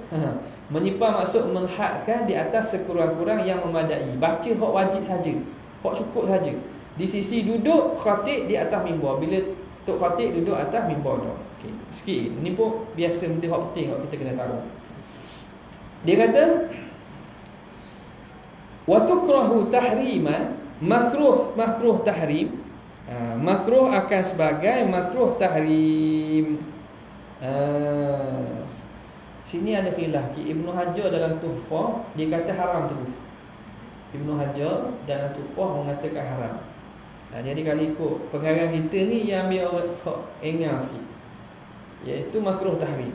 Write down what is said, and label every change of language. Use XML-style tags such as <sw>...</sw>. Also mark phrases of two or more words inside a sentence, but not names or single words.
<ms>Menyimpan maksud menghadkan di atas sekurang-kurang yang memadai. Baca hak wajib saja, hak cukup saja. Di sisi duduk khatib di atas mimbar, bila tok khatib duduk atas mimbar dah. Okey, sikit ni pun biasa benda hak penting hak kita kena tahu. Dia kata</ms> <ar>وتكره تحريما,</ar> <ms>makruh tahrim. Makruh akan sebagai makruh tahrim. Sini ada khilaf. Ibnu Hajar dalam Tuhfah dia kata haram tu. Ibnu Hajar dalam Tuhfah mengatakan haram. Jadi kalau ikut pengarang kita ni yang ambil engah sikit, iaitu makruh tahrim.</ms>